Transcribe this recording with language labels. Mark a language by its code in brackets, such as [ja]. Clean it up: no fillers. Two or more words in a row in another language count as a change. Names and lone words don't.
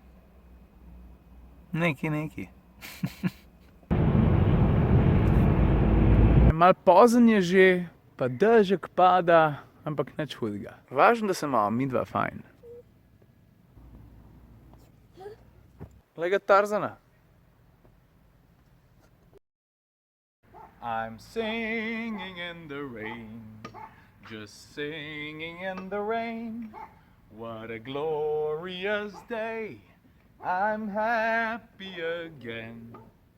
[sl] Neki. Mal pozen je že, pa dežek pada, ampak nič hudega. Važno, da se imamo midva fajn. Glej ga Tarzana. [en] I'm singing in the rain. Just singing in the rain, what a glorious day, I'm happy again.